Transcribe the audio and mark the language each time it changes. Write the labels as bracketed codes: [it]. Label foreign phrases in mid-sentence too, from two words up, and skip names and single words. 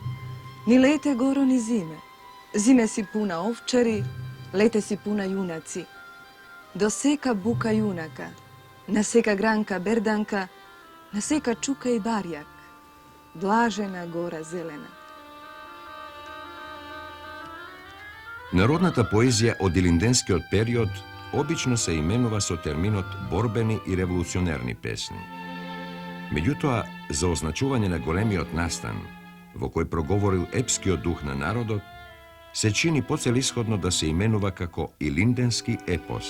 [mk] Ни лете горо, ни зиме. Зиме си пуна овчари, лете си пуна јунаци. До сека бука јунака, на сека гранка берданка, naseka čuka i barjak, blažena gora zelena. Народната поезија од илинденскиот период обично се именува со терминот борбени и револуционерни песни. Меѓутоа, за означување на големиот настан, во кој проговорил епскиот дух на народот, се чини поцелисходно да се именува како илинденски епос.